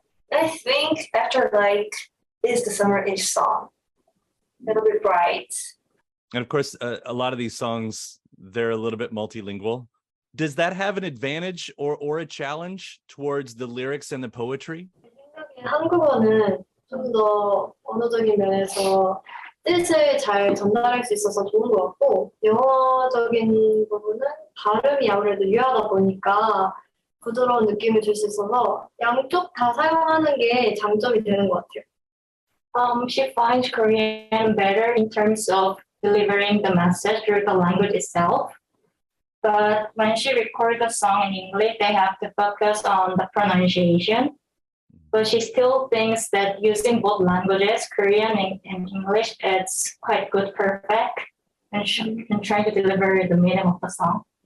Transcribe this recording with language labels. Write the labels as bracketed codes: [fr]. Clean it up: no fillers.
[en] And I think After Like is the summer-ish song. A little bit bright. And of course, a lot of these songs, they're a little bit multilingual. Does that have an advantage or a challenge towards the lyrics and the poetry? [ko] 한국어는 좀 더 언어적인 면에서 뜻을 잘 전달할 수 있어서 좋은 것 같고, 영어적인 부분은 발음이 아무래도 유하다 보니까 부드러운 느낌을 줄 수 있어서 양쪽 다 사용하는 게 장점이 되는 것 같아요. [en] She finds Korean better in terms of delivering the message through the language itself. But when she records the song in English, they have to focus on the pronunciation. But she still thinks that using both languages, Korean and English, it's quite good, perfect, and trying to deliver the meaning of the song.